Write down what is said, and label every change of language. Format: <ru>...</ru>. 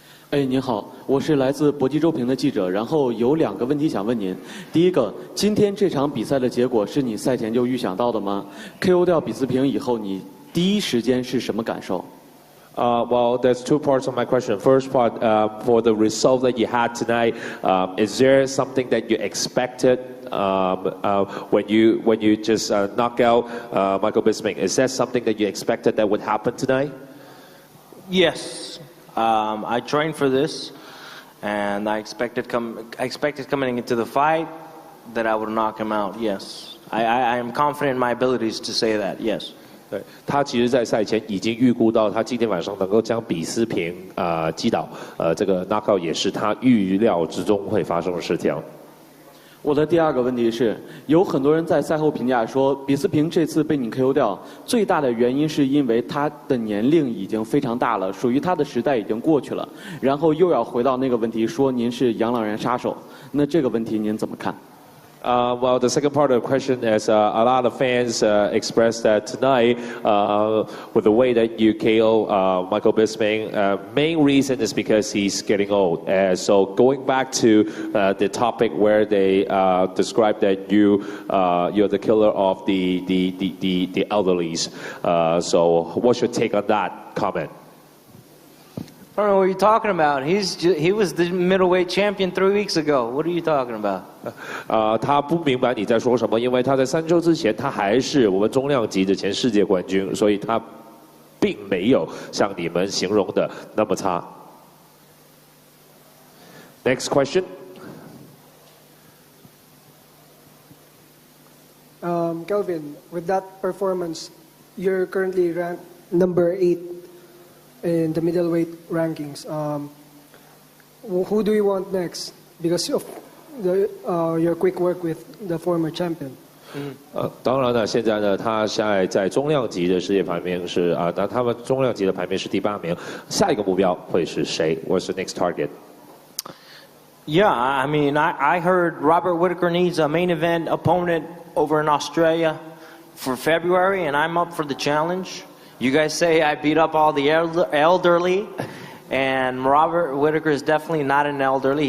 <zh>您好，我是来自搏击周评的记者，然后有2个问题想问您。第一个，今天这场比赛的结果是你赛前就预想到的吗 ？KO 掉比斯平以后，你第一时间是什么感受？</zh> <en>Well, there's 2 parts of my question. First part, for the result that you had tonight, is there something that you expected when you just knock out Michael Bisping? Is that something that you expected that would happen tonight? Yes. I trained for this, and I expected coming into the fight that I would knock him out. Yes, I am confident in my abilities to say that. Yes.</en> <zh>对，他其实，在赛前已经预估到，他今天晚上能够将比斯平击倒，这个 knockout 也是他预料之中会发生的事情。我的第2个问题是，有很多人在赛后评价说，比斯平这次被你 KO 掉，最大的原因是因为他的年龄已经非常大了，属于他的时代已经过去了，然后又要回到那个问题，说您是养老院杀手，那这个问题您怎么看？</zh> <en>Well, the second part of the question is a lot of fans expressed that tonight, with the way that you KO Michael Bisping, main reason is because he's getting old. So going back to the topic where they described that you're the killer of the elderlies. So what's your take on that comment? I don't know what you're talking about. He was the middleweight champion 3 weeks ago. What are you talking about?</en> <zh>他不明白你在说什么，因为他在3周之前他还是我们中量级的前世界冠军，所以他并没有像你们形容的那么差。</zh> <en>Next question. Kelvin, with that performance, you're currently ranked number 8 in the middleweight rankings. Who do you want next? Because of your quick work with the former champion.</en> <zh>当然了，现在呢，他现在在中量级的世界排名是那他们中量级的排名是第8名。下一个目标会是谁 ？</zh> <en>What's the next target? Yeah, I mean, I heard Robert Whittaker needs a main event opponent over in Australia for February, and I'm up for the challenge. You guys say I beat up all the elderly, and Robert Whittaker is definitely not an elderly.</en>